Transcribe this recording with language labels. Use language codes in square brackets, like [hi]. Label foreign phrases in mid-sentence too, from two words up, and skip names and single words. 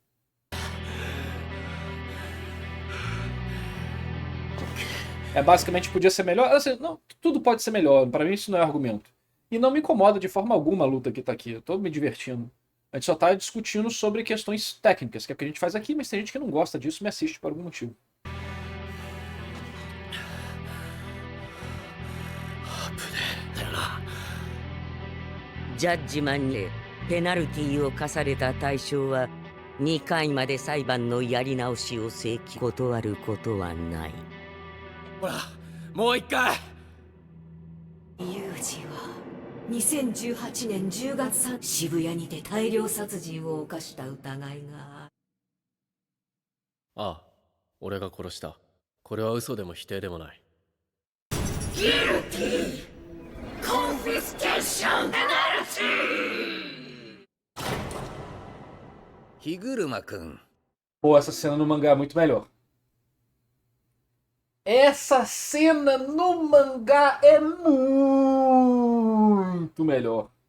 [pt] Basicamente podia ser melhor. Assim, não, tudo pode ser melhor, para mim isso não é argumento. E não me incomoda de forma alguma a luta que tá aqui, eu tô me divertindo. A gente só tá discutindo sobre questões técnicas, que é o que a gente faz aqui, mas tem gente que não gosta disso e me assiste por algum motivo. [ja] ジャッジマンにペナルティーを課された対象は2回まで裁判のやり直しを請求断ることはない。ほらもう一回。ユージは2018年10月3日渋谷にて大量殺人を犯した疑いが。ああ、俺が殺した。これは嘘でも否定でもない。 Higuruma-kun. [pt] Pô, essa cena no mangá é muito melhor. Essa cena no mangá é muito melhor.